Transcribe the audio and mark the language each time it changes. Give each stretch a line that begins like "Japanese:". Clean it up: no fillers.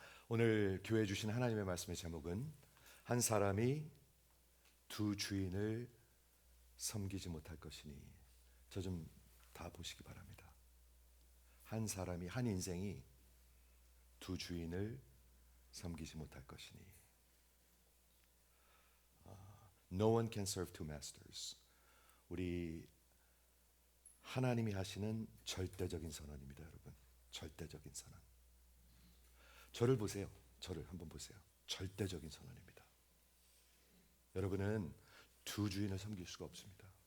Korean: 오늘 교회 주신 하나님의 말씀의 제목은 한 사람이 두 주인을 섬기지 못할 것이니. 저 좀 다 보시기 바랍니다. 한 사람이, 한 인생이 두 주인을 섬기지 못할 것이니.
English: No one can serve two masters.
Korean: 우리 하나님이 하시는 절대적인 선언입니다, 여러분. 절대적인 선언. 저를 보세요. 저를 한번 보세요. 절대적인 선언입니다. 여러분은 두 주인을 섬길 수가 없습니다.